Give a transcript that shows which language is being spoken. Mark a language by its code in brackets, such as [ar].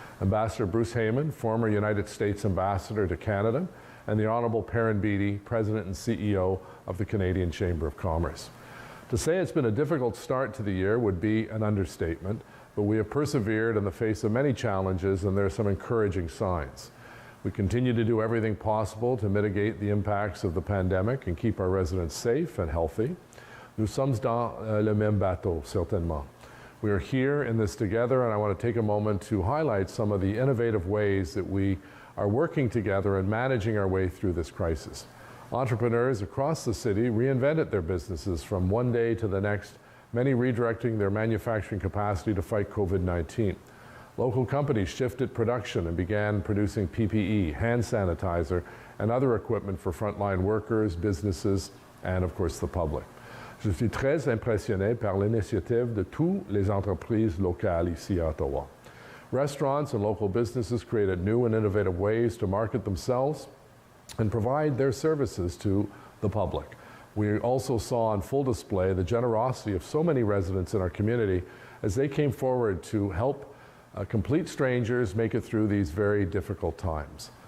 [en] Ambassador Bruce Heyman, former United States Ambassador to Canada, and the Honorable Perrin Beatty, President and CEO of the Canadian Chamber of Commerce. To say it's been a difficult start to the year would be an understatement, but we have persevered in the face of many challenges, and there are some encouraging signs. We continue to do everything possible to mitigate the impacts of the pandemic and keep our residents safe and healthy. [fr] Nous sommes dans le même bateau, certainement. [en] We are here in this together, and I want to take a moment to highlight some of the innovative ways that we are working together and managing our way through this crisis. Entrepreneurs across the city reinvented their businesses from one day to the next, many redirecting their manufacturing capacity to fight COVID-19. Local companies shifted production and began producing PPE, hand sanitizer, and other equipment for frontline workers, businesses, and of course the public. [fr] Je suis très impressionné par l'initiative de toutes les entreprises locales ici à Ottawa. [en] Restaurants and local businesses created new and innovative ways to market themselves and provide their services to the public. We also saw on full display the generosity of so many residents in our community as they came forward to help complete strangers make it through these very difficult times.